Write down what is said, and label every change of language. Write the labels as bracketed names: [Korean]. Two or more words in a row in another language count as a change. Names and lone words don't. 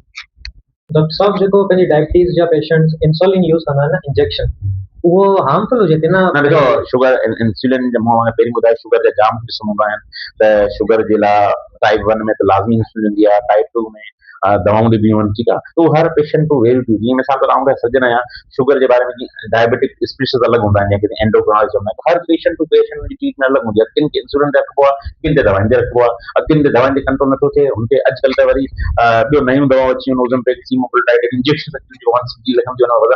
[Sindhi] डॉक्टर साहब जेको पंहिंजी डायबिटीज़ जा पेशेंट्स इंसुलिन यूज़ कंदा आहिनि न इंजेक्शन उहो हार्मफुल हुजे थी न न ॾिसो शुगर इंसुलिन मूं पहिरीं ॿुधायो शुगर जा जाम क़िस्म हूंदा आहिनि त शुगर जे लाइ टाइप 1 में त लाज़मी इंसुलिन ईंदी आहे टाइप 2 में दवाऊं ॾिबियूं आहिनि ठीकु आहे त उहो हर [English] patient to vary to [Sindhi] जीअं मिसाल तौर आउं सजन आहियां शुगर जे बारे में जीअं [English] diabetic species [Sindhi] अलॻि हूंदा आहिनि जंहिंखे एंडोक्राइनॉलॉजिस्ट चवंदा आहिनि हर [English] patient to patient [Sindhi] जी ट्रीटमेंट अलॻि हूंदी आहे किन खे इंसुलिन ते रखिबो आहे किन ते दवाउनि ते रखिबो आहे किन ते दवाउनि ते कंट्रोल नथो थिए हुनखे अॼुकल्ह त वरी ॿियो नयूं दवाऊं अची वियूं ओज़मपिक सीमोग्लोटाइड इंजेक्शन जेको 1 mg लॻंदियूं आहिनि वज़न